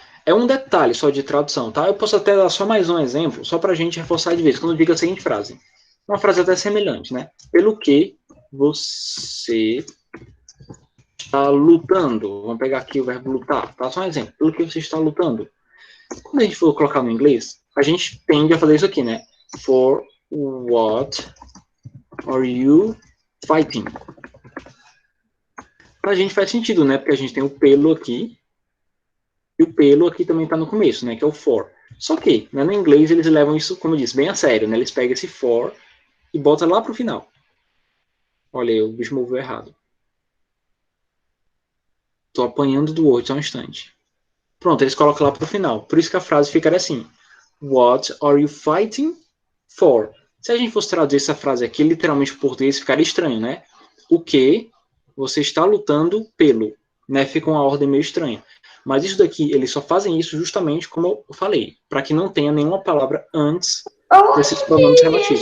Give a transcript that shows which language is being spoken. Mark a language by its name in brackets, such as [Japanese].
[Portuguese] É um detalhe só de tradução, tá? Eu posso até dar só mais um exemplo, só para a gente reforçar de vez, quando eu digo a seguinte frase. Uma frase até semelhante, né? Pelo que você está lutando. Vamos pegar aqui o verbo lutar, tá? Só um exemplo. Pelo que você está lutando. Quando a gente for colocar no inglês, a gente tende a fazer isso aqui, né? [English] For what are you fighting? [Portuguese] Pra gente faz sentido, né? Porque a gente tem o pelo aqui, e o pelo aqui também tá no começo, né? Que é o for. Só que, né, no inglês, eles levam isso, como eu disse, bem a sério, né? Eles pegam esse for e botam lá pro final. Olha aí, o bicho moveu errado. Tô apanhando do Word só um instante. Pronto, eles colocam lá pro final. Por isso que a frase fica assim. [English] What are you fighting for? [Portuguese] Se a gente fosse traduzir essa frase aqui, literalmente para português, ficaria estranho, né? O que você está lutando pelo, né? Fica uma ordem meio estranha. Mas isso daqui, eles só fazem isso justamente como eu falei, para que não tenha nenhuma palavra antes desses pronomes relativos.